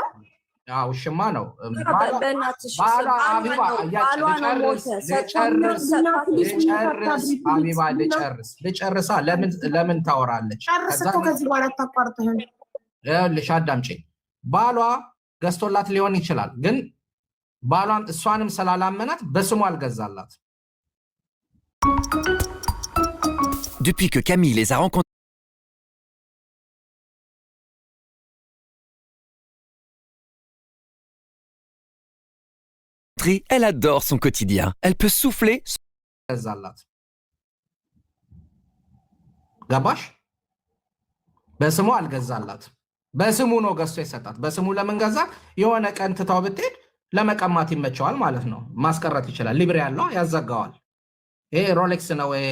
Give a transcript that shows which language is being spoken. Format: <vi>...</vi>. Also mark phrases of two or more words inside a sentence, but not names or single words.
<am>ውሽማ ነው። ልጨርሳ። ለምን ታወራለች? ልሽ አዳምጪኝ። ባሏ ገዝቶላት ሊሆን ይችላል፣ ግን ባሏን እሷንም ስላላመናት በስሙ አልገዛላት።</am> <fr>Depuis que Camille les a rencontrés, elle adore son quotidien. Elle peut souffler.</fr> <am>ገባሽ? በስሙ አልገዛላት፣ በስሙ ነው ገዝቶ የሰጣት። በስሙ ለምን ገዛት? የሆነ ቀን ትታው ብትሄድ ለመቀማት ይመቸዋል ማለት ነው። ማስቀረት ይችላል። ሊብሬ ያለው ያዘጋዋል። ይሄ ሮሌክስ ነው</am>